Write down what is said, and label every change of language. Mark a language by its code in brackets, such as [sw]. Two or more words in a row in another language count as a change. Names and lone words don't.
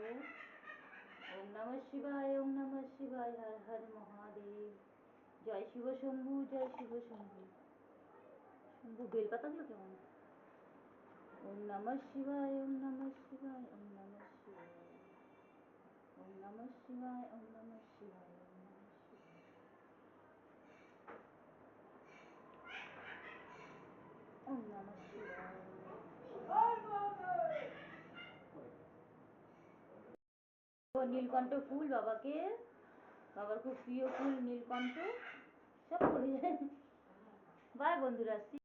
[sa] ওম নমঃ শিবায়, ওম নমঃ শিবায়, [bn] হর হর মহাদেব, জয় শিব শম্ভু, জয় শিব শম্ভু। শম্ভু বেলপাতাগুলো কেমন? [sa] ওম নমঃ শিবায়, ওম নমঃ শিবায়, ওম নমঃ শিবায়, ওম নমঃ শিবায়, ওম নমঃ শিবায়, ওম নমঃ শিবায়, ওম নমঃ শিবায়। [bn] নীলকণ্ঠ ফুল বাবাকে, বাবার খুব প্রিয় ফুল নীলকণ্ঠ। সব পড়ে যায়। বাই বন্ধুরা,